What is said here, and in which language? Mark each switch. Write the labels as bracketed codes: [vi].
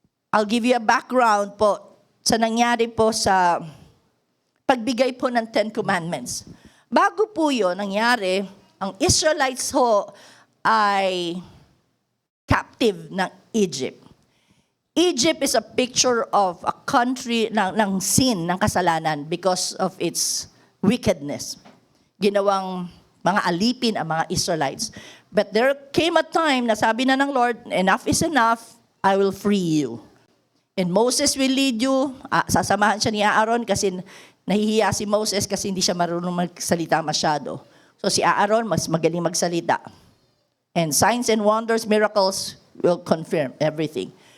[en] I'll give you a background [tl] po sa nangyari po sa pagbigay po ng Ten Commandments. Bago po yun nangyari, ang Israelites ho ay captive ng Egypt. [en] Egypt is a picture of a country ng sin, [tl] ng kasalanan [en] because of its wickedness. [tl] Ginawang mga alipin ang mga Israelites. [en] But there came a time [tl] na sabi na ng [en] Lord, enough is enough, I will free you. And Moses will lead you. [tl] Sasamahan siya ni Aaron kasi nahihiya si Moses kasi hindi siya marunong magsalita masyado. So si Aaron mas magaling magsalita. [en] And signs and wonders, miracles will confirm everything.